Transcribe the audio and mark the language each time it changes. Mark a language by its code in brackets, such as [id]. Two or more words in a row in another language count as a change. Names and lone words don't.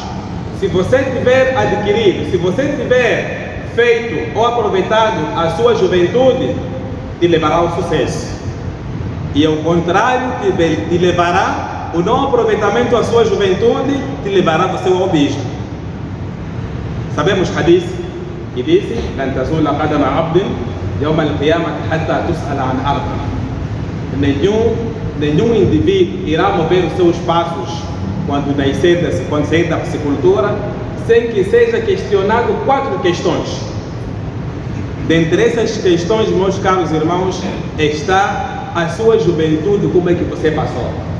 [pt] Se você tiver adquirido, se você tiver feito ou aproveitado a sua juventude, te levará ao sucesso. E ao contrário, te levará, o não aproveitamento da sua juventude te levará ao seu abismo. Sabemos hadith que disse: [ar] لن تزول قدم عبد يوم القيامة حتى تسأل عن أربع. [pt] Nenhum indivíduo irá mover os seus passos quando sair da psicultura sem que seja questionado 4 questões. Dentre essas questões, meus caros irmãos, está a sua juventude, como é que você passou?